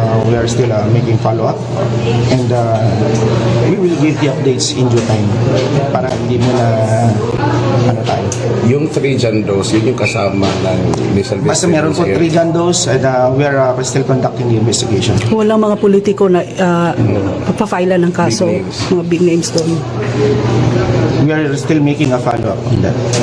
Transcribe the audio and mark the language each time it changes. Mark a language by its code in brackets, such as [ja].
[en] We are still making follow-up, and we will give the updates in due time [tl] para hindi mo na ano tayo. Yung 3 John Does, yun yung kasama ng ni Silvestre. Basta meron po [en] 3 John Does, and we are still conducting the investigation. [tl] Walang mga politiko na papafile ng kaso, [en] Big names. [tl] mga big names doon. [en] We are still making a follow-up on that.